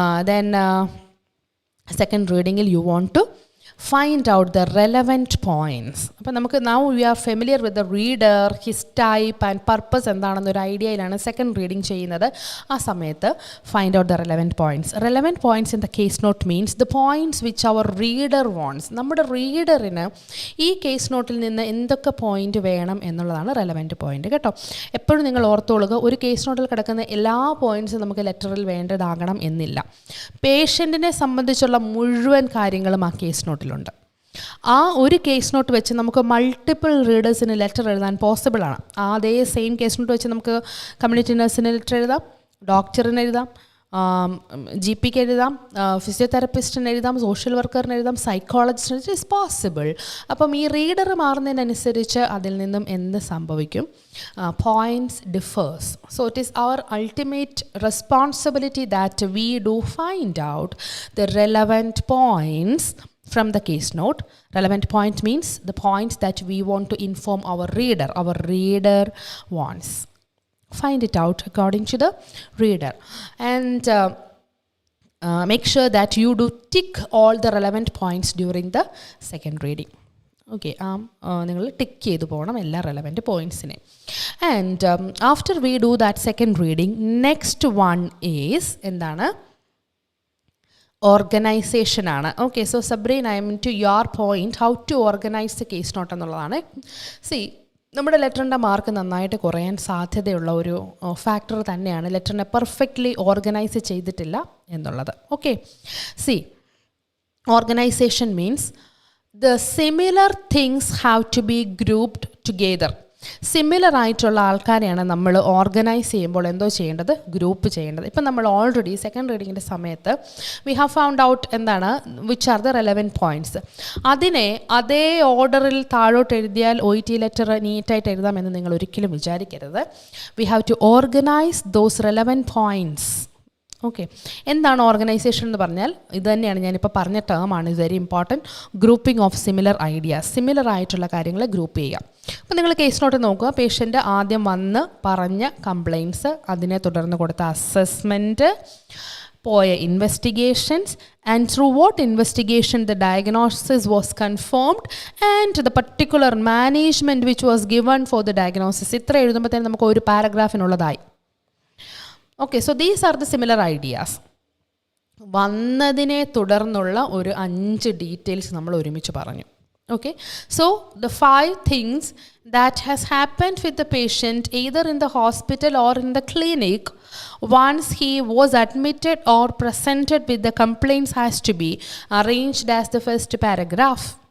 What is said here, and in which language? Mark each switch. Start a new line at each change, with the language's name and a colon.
English: Then second reading you want to find out the relevant points.
Malayalam: അപ്പോൾ നമുക്ക്
English: now we are familiar with the reader, his type and purpose
Malayalam: എന്താണെന്നൊരു ഐഡിയയിലാണ് second reading ചെയ്യുന്നത്. ആ സമയത്ത്
English: find out the relevant points. Relevant points in the case note means the points which our reader wants.
Malayalam: നമ്മുടെ റീഡറിന് ഈ case നോട്ടിൽ നിന്ന് എന്തൊക്കെ point വേണം എന്നുള്ളതാണ് റെലവൻറ്റ് പോയിന്റ് കേട്ടോ. എപ്പോഴും നിങ്ങൾ ഓർത്തോളുക, ഒരു കേസ് നോട്ടിൽ കിടക്കുന്ന എല്ലാ പോയിന്റ്സും നമുക്ക് ലെറ്ററിൽ വേണ്ടതാകണം എന്നില്ല. പേഷ്യൻറ്റിനെ സംബന്ധിച്ചുള്ള മുഴുവൻ കാര്യങ്ങളും ആ കേസ് നോട്ടിലുണ്ട്. ആ ഒരു കേസ് നോട്ട് വെച്ച് നമുക്ക് മൾട്ടിപ്പിൾ റീഡേഴ്സിന് ലെറ്റർ എഴുതാൻ പോസിബിളാണ്. അതേ സെയിം കേസ് നോട്ട് വെച്ച് നമുക്ക് കമ്മ്യൂണിറ്റി നഴ്സിന് ലെറ്റർ എഴുതാം, ഡോക്ടറിന് എഴുതാം, GPക്ക് എഴുതാം, ഫിസിയോതെറപ്പിസ്റ്റിന് എഴുതാം, സോഷ്യൽ വർക്കറിന് എഴുതാം, സൈക്കോളജിസ്റ്റിന്.
English: It is possible.
Malayalam: അപ്പം ഈ റീഡർ മാറുന്നതിനനുസരിച്ച് അതിൽ നിന്നും എന്ത് സംഭവിക്കും?
English: Points differs. So it is our ultimate responsibility that we do find out the relevant points from the case note. Relevant point means the points that we want to inform our reader wants. Find it out according to the reader and make sure that you do tick all the relevant points during the second reading.
Malayalam: Okay, നിങ്ങൾ tick ചെയ്ത് പോകണം എല്ലാ relevant പോയിൻറ്റ്സിനെ.
English: And after we do that second reading, next one is എന്താണ്? ഓർഗനൈസേഷനാണ്. Okay, so Sabreen, I am to your point, how to organise the case note
Malayalam: എന്നുള്ളതാണ്. C, നമ്മുടെ ലെറ്ററിൻ്റെ mark നന്നായിട്ട് കുറയാൻ സാധ്യതയുള്ള ഒരു ഫാക്ടർ തന്നെയാണ് ലെറ്ററിനെ പെർഫെക്റ്റ്ലി ഓർഗനൈസ് ചെയ്തിട്ടില്ല എന്നുള്ളത്.
English: Okay, see, organisation means the similar things have to be grouped together.
Malayalam: Similar ആയിട്ടുള്ള ആൾക്കാരെയാണ് നമ്മൾ ഓർഗനൈസ് ചെയ്യുമ്പോൾ എന്തോ ചെയ്യേണ്ടത്, ഗ്രൂപ്പ് ചെയ്യേണ്ടത്. ഇപ്പം നമ്മൾ ഓൾറെഡി സെക്കൻഡ് റീഡിങ്ങിൻ്റെ സമയത്ത്
English: we have found out
Malayalam: എന്താണ്
English: Which are the relevant points.
Malayalam: അതിനെ അതേ ഓർഡറിൽ താഴോട്ട് എഴുതിയാൽ OET ലെറ്റർ നീറ്റായിട്ട് എഴുതാമെന്ന് നിങ്ങൾ ഒരിക്കലും വിചാരിക്കരുത്.
English: We have to organise those relevant points.
Malayalam: Okay, എന്താണ് ഓർഗനൈസേഷൻ എന്ന് പറഞ്ഞാൽ ഇത് തന്നെയാണ് ഞാനിപ്പോൾ പറഞ്ഞ ടേമാണ്, ഇത് very important.
English: grouping of similar ideas,
Malayalam: similar ആയിട്ടുള്ള കാര്യങ്ങളെ ഗ്രൂപ്പ് ചെയ്യുക. അപ്പോൾ നിങ്ങൾ കേസ് നോട്ട് നോക്കുക. പേഷ്യൻ്റ് ആദ്യം വന്ന് പറഞ്ഞ കംപ്ലയിൻറ്റ്സ്, അതിനെ തുടർന്ന് കൊടുത്ത അസസ്മെൻറ്റ്, പോയ investigations,
English: And through what investigation the diagnosis was confirmed, and the particular management which was given for the diagnosis.
Malayalam: ഇത്ര എഴുതുമ്പോഴത്തേനും നമുക്ക് ഒരു പാരഗ്രാഫിനുള്ളതായി.
English: Okay, so these are the similar ideas.
Malayalam: വന്നതിനെ തുടർന്നുള്ള ഒരു 5 ഡീറ്റെയിൽസ് നമ്മൾ ഒരുമിച്ച് പറഞ്ഞു.
English: Okay, so the 5 things that has happened with the patient either in the hospital or in the clinic once he was admitted or presented with the complaints has to be arranged as the first paragraph.